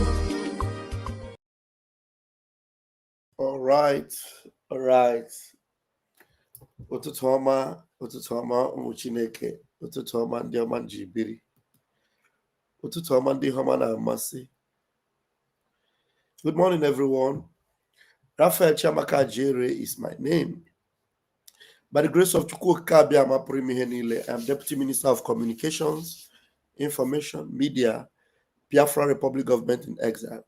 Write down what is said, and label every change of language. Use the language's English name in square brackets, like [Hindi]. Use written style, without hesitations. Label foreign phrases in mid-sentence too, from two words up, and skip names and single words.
[English] All right. [Igbo] Ụtụtụ ọma ụmụ Chineke, ụtụtụ ọma ndị ọma njibiri, ụtụtụ ọma ndị ọma na-amasị. [English] Good morning, everyone. Raphael Chiamaka Jere is my name. By the grace of Chukwu Kabiama Primihenile, I am Deputy Minister of Communications, Information, Media, Biafra Republic Government in Exile.